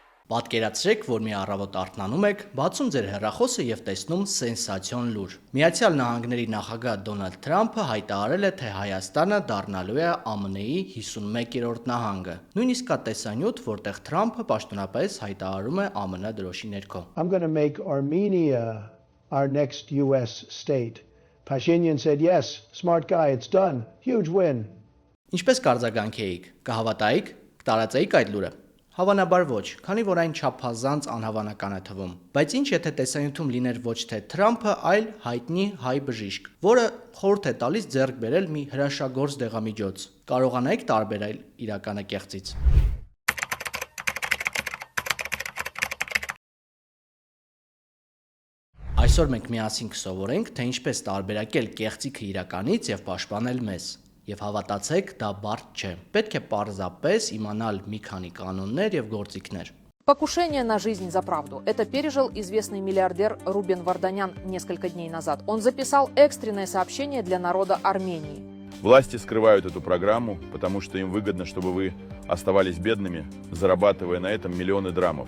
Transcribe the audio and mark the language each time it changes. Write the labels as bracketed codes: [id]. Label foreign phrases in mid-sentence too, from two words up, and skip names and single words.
[hy] Պատկերացրեք, որ մի առավոտ արթնանում եք, բացում ձեր հեռախոսը եւ տեսնում սենսացիոն լուր։ Միացյալ Նահանգների նախագահ Դոնալդ Թրամփը հայտարարել է, թե Հայաստանը դառնալու է ԱՄՆ-ի 51-րդ նահանգը։ Նույնիսկ կա տեսանյութ, որտեղ Թրամփը պաշտոնապես հայտարարում է ԱՄՆ դրոշի ներքո։ [en] I'm going to make Armenia our next US state. Pashinyan said yes, smart guy, it's done. Huge win. [hy] Ինչպես կարձագանքեիք, կհավատայիք, կտարածեիք այդ լուրը։ Հավանաբար ոչ, քանի որ այն չափազանց անհավանական է թվում։ Բայց ինչ եթե տեսանյութում լիներ ոչ թե Թրամփը, այլ հայտնի հայ բժիշկ, որը խորհուրդ է տալիս ձեռք բերել մի հրաշագործ դեղամիջոց։ Կարողանայիք տարբերել իրականը կեղծից։ Այսօր մենք միասին կսովորենք, թե ինչպես տարբերակել կեղծիքը իրականից եւ պաշտպանել մեզ։ Եվ հավատացեք, դա բարդ չէ։ Պետք է պարզապես իմանալ մի քանի կանոններ եւ գործիքներ։ [ru] Покушение на жизнь за правду. Это пережил известный миллиардер Рубен Варданян несколько дней назад. Он записал экстренное сообщение для народа Армении. Власти скрывают эту программу, потому что им выгодно, чтобы вы оставались бедными, зарабатывая на этом миллионы драмов.